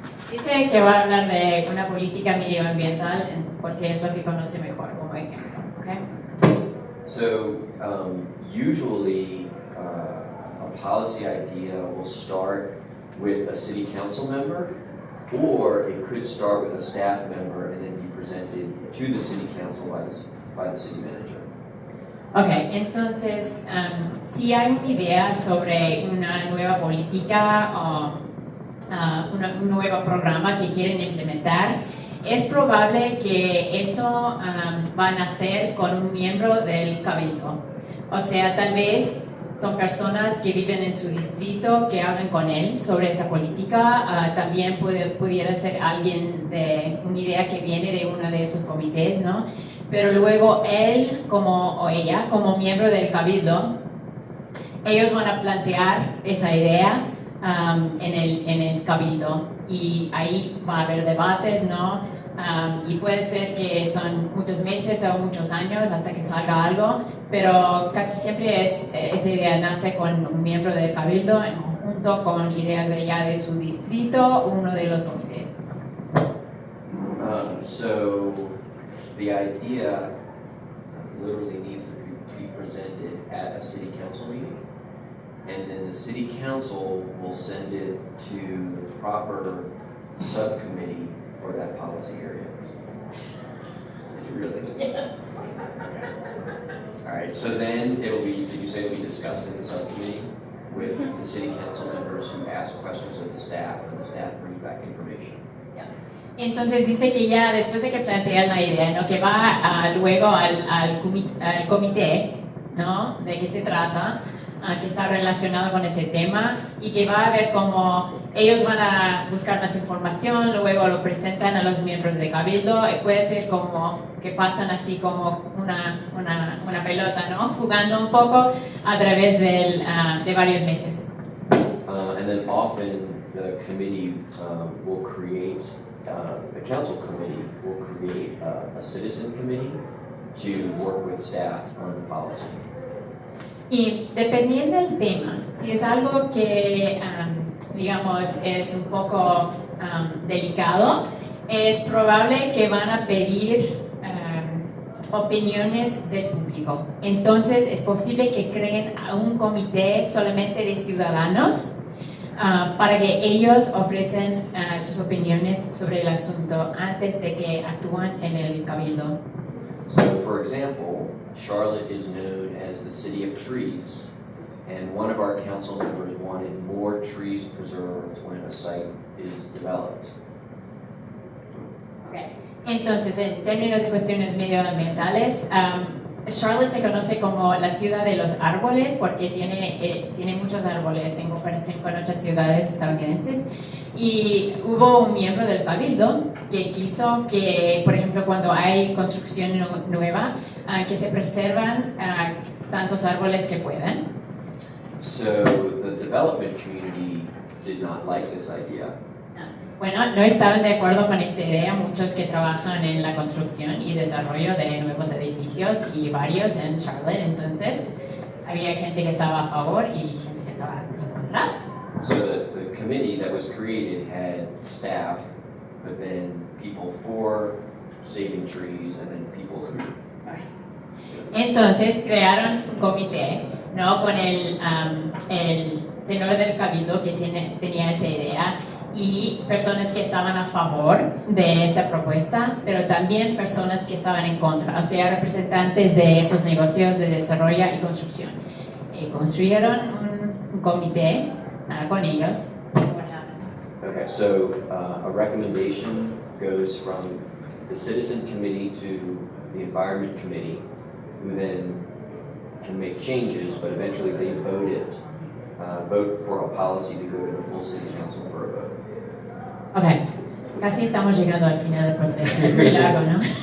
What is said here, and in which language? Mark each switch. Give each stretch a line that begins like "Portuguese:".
Spanish: Dice que va a hablar de una política medioambiental porque es lo que conoce mejor como ejemplo.
English: Okay? So usually a policy idea will start with a city council member, or it could start with a staff member and then be presented to the city council by the city manager.
Spanish: Ok, entonces, si hay una idea sobre una nueva política o un nuevo programa que quieren implementar, es probable que eso va a nacer con un miembro del cabildo. O sea, tal vez son personas que viven en su distrito que hablan con él sobre esta política. También pudiera ser alguien de una idea que viene de uno de esos comités, ¿no? Pero luego él o ella, como miembro del cabildo, ellos van a plantear esa idea en el cabildo, y ahí va a haber debates, ¿no? Y puede ser que son muchos meses o muchos años hasta que salga algo, pero casi siempre esa idea nace con un miembro del cabildo en conjunto con ideas de su distrito o uno de los comités.
English: So the idea literally needs to be presented at a city council meeting, and then the city council will send it to the proper subcommittee for that policy area. Really? Yes. All right, so then did you say it'll be discussed in the subcommittee with the city council members who ask questions of the staff, and the staff brings back information?
Spanish: Entonces dice que ya después de que plantean la idea, ¿no?, que va luego al comité, ¿no?, de qué se trata, que está relacionado con ese tema, y que va a ver cómo ellos van a buscar más información, luego lo presentan a los miembros de cabildo, y puede ser como que pasan así como una pelota, ¿no?, jugando un poco a través de varios meses.
English: And then often the committee will create, the council committee will create a citizen committee to work with staff on the policy.
Spanish: Y dependiendo del tema, si es algo que, digamos, es un poco delicado, es probable que van a pedir opiniones del público. Entonces, es posible que creen un comité solamente de ciudadanos para que ellos ofrecen sus opiniones sobre el asunto antes de que actúen en el cabildo.
English: So, for example, Charlotte is known as the city of trees, and one of our council members wanted more trees preserved when a site is developed. Okay.
Spanish: Entonces, en términos de cuestiones medioambientales, Charlotte se conoce como la ciudad de los árboles porque tiene muchos árboles en comparación con otras ciudades estadounidenses. Y hubo un miembro del cabildo que quiso que, por ejemplo, cuando hay construcción nueva, que se preservan tantos árboles que puedan.
English: So the development community did not like this idea.
Spanish: Bueno, no estaban de acuerdo con esta idea muchos que trabajan en la construcción y desarrollo de nuevos edificios y varios en Charlotte. Entonces, había gente que estaba a favor y gente que estaba en contra.
English: So the committee that was created had staff, but then people for saving trees, and then people who.
Spanish: Entonces crearon un comité, ¿no? Con el señor del cabildo que tenía esa idea y personas que estaban a favor de esta propuesta, pero también personas que estaban en contra, o sea, representantes de esos negocios de desarrollo y construcción. Construyeron un comité con ellos.
English: Okay, so a recommendation goes from the citizen committee to the environment committee, who then can make changes, but eventually they vote for a policy to go to the full city council for a vote.
Spanish: Ok, casi estamos llegando al final del proceso, es muy largo, ¿no?